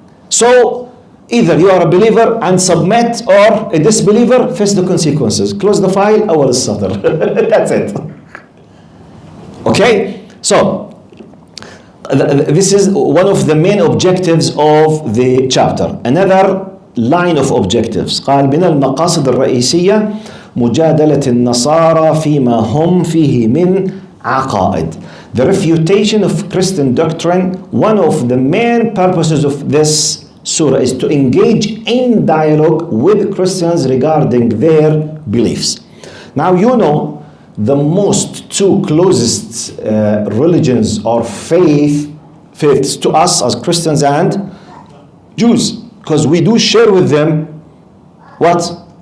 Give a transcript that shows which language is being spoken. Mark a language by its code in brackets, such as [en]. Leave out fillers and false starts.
[en] So, either you are a believer and submit, or a disbeliever, face the consequences. Close the file, awal al-satr. That's it. Okay? So, this is one of the main objectives of the chapter. Another line of objectives. [ar] قال من المقاصد الرئيسية مجادلة النصارى فيما هم فيه من عقائد. [en] The refutation of Christian doctrine. One of the main purposes of this surah is to engage in dialogue with Christians regarding their beliefs. Now you know the two closest religions or faiths to us as Christians and Jews, because we do share with them what?